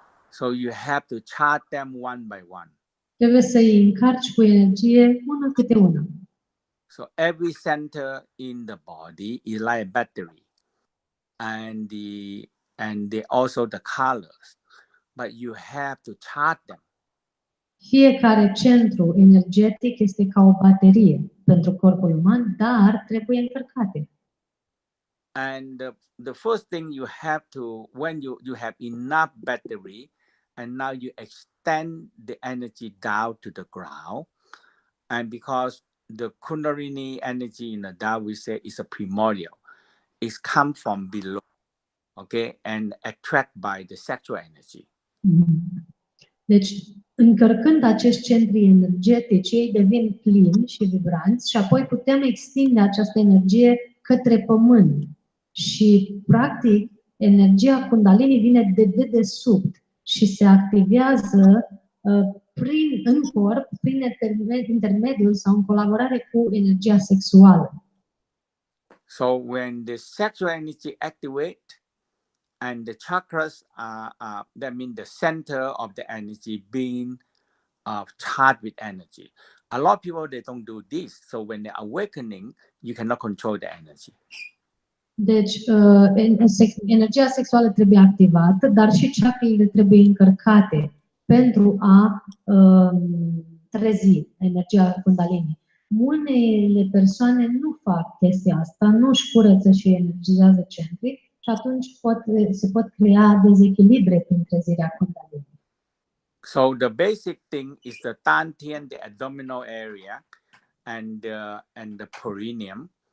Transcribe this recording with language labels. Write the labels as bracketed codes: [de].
[en] So you have to charge them one by one. [ro] Trebuie să îi încarci cu energie una câte una. [en] So every center in the body is like a battery, and also the colors, but you have to charge them. [ro] Fiecare centru energetic este ca o baterie pentru corpul uman, dar trebuie încărcate. [en] And the first thing you have to, when you have enough battery, and now you extend the energy down to the ground, and because the Kundalini energy in the Tao we say is a primordial, it's come from below, okay, and attract by the sexual energy. [ro] Deci, încărcând acești centri energetici, ei devin plini și vibranți și apoi putem extinde această energie către pământ. Și, practic, energia Kundalini vine de dedesubt și se activează în corp, prin intermediul sau în colaborare cu energia sexuală. [en] So when the sexual energy activate and the chakras that means the center of the energy being charged with energy. A lot of people, they don't do this. So when they're awakening, you cannot control the energy. [ro] Deci, energia sexuală trebuie activată, dar și chakrele trebuie încărcate pentru a trezi energia Kundalini. Unele persoane nu fac chestia asta, nu își curăță și energizează centrii și atunci se pot crea dezechilibre prin trezirea Kundalini. [en] So the basic thing is the dantian, the abdominal area, and the perineum.